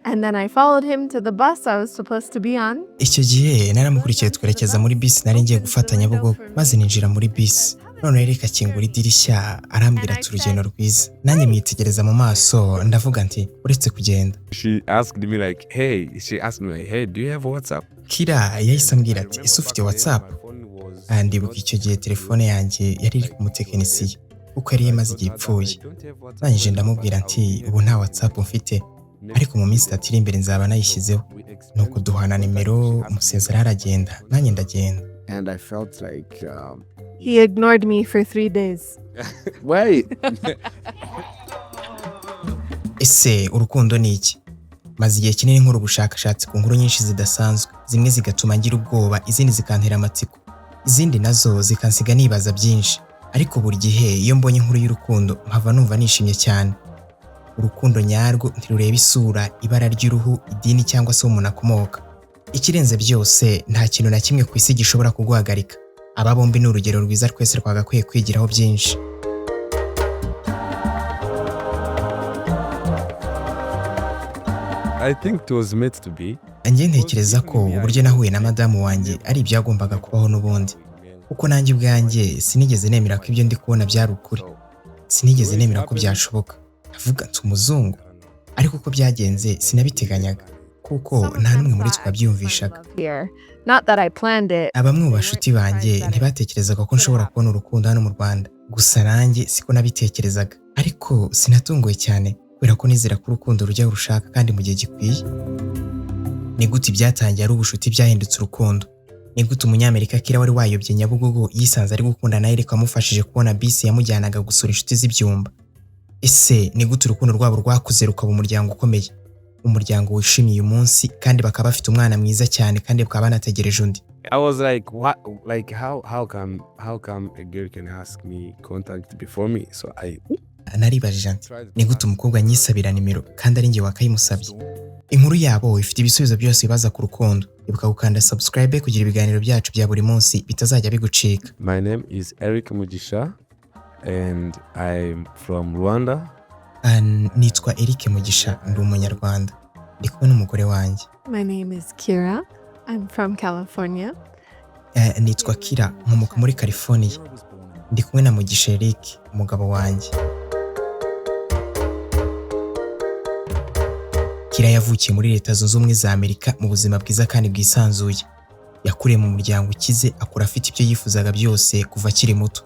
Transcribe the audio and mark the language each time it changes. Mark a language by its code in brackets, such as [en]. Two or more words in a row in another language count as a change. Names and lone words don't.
[en] And then I followed him to the bus I was supposed to be on. [rw] icyo gihe naramukurikiye twerekeza muri bisi nari ngiye gufata Nyabugogo maze ninjira muri bisi none Eric akingura idirishya arambwira ati urugendo rwiza nanjye mwitegereza mu maso ndavuga nti uretse kugenda. [en] She asked me like, hey, do you have WhatsApp? [rw] Kira yahise ambwira ati ese ufite WhatsApp? Ndibuka icyo gihe telefone yanjye yari iri ku mutekinisiye kuko yari yamaze igihe ipfuye. Nanyije ndamubwira nti ubu nta WhatsApp mfite ariko mu minsi 3 iri imbere nzaba nayishyizeho. Nuko duhana nimero umusezera aragenda nanjye ndagenda. [en] And I felt like, He ignored me for 3 days. wait. [rw] Ese urukundo ni iki? Maze igihe kinini nkora ubushakashatsi ku nkuru nyinshi zidasanzwe, zimwe zigatuma ngira ubwoba, izindi zikantera amatsiko, izindi nazo zikansiga nibaza byinshi. Ariko buri gihe iyo mbonye inkuru y'urukundo mpava numva nishimye cyane. Urukundo nyarwo ntirureba isura, ibara ry'uruhu, idini cyangwa se umuntu akomoka. Ikirenze byose nta kintu na kimwe ku isi gishobora kuguhagarika. Aba bombi ni urugero rwiza twese twagakwiye kwigiraho byinshi. [en] I think it was meant to be. [rw] Njye ntekereza ko uburyo nahuye na madamu wanjye ari ibyagombaga kubaho n'ubundi. Kuko nanjye ubwanjye sinigeze nemera ko ibyo ndi kubona byari ukuri. Sinigeze nemera ko byashoboka. Avuga ati umuzungu. Ariko uko byagenze sinabiteganyaga. Kuko nta numwe muri twabyumvishaga. [en] Not that I planned it. [rw] Abamwe mu bashuti banjye ntibatekerezaga ko nshobora kubona urukundo hano mu Rwanda. Gusa nanjye siko nabitekerezaga. Ariko sinatunguwe cyane kubera ko nizera ko urukundo rujya urushaka kandi mu gihe gikwiye. Ni gute byatangiye ari ubushuti byahindutse urukundo? Ni gute umunyamerika Kira wari wayobye Nyabugogo yisanze ari gukunda na Eric amufashije kubona bisi yamujyanaga gusura inshuti z'ibyumba? Ese ni gute urukundo rwabo rwakuze rukaba umuryango ukomeye? Umuryango wishimiye uyu munsi kandi bakaba bafite umwana mwiza cyane kandi bakaba banategereje undi. [en] I was like, what? Like, how come a girl can ask me contact before me? So [rw] naribajije nti ni gute umukobwa nyisabira nimero kandi ari njye wakayimusabye? Inkuru yabo ifite ibisubizo byose bibaza ku rukundo. Ibuka gukanda subscribe kugira ibiganiro byacu bya buri munsi bitazajya bigucika. [en] My name is Eric Mugisha and I'm from Rwanda. [rw] Nitwa Eric Mugisha ndi umunyarwanda. Ndi kumwe n'umugore wanjye. [en] My name is Kira. I'm from California. [rw] Nitwa Kira nkomoka muri California. Ndi kumwe na Mugisha Eric umugabo wanjye. Kira yavukiye muri Leta Zunze Ubumwe za Amerika mu buzima bwiza kandi bwisanzuye. Yakuriye mu muryango ukize akura afite ibyo yifuzaga byose kuva akiri muto.